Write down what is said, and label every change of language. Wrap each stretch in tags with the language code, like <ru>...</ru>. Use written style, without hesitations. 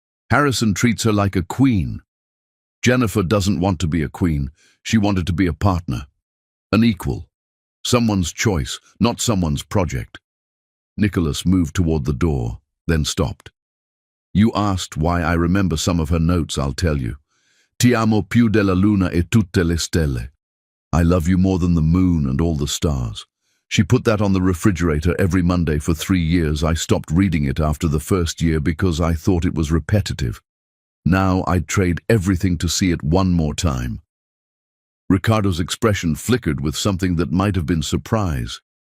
<en>Harrison treats her like a queen. Jennifer doesn't want to be a queen. She wanted to be a partner, an equal, someone's choice, not someone's project. Nicholas moved toward the door, then stopped. You asked why I remember some of her notes, I'll tell you.</en> <it>Ti amo più della luna e tutte le stelle.</it> <en>I love you more than the moon and all the stars. She put that on the refrigerator every Monday for 3 years. I stopped reading it after the first year because I thought it was repetitive. Now I'd trade everything to see it one more time. Ricardo's expression flickered with something that might have been surprise.</en>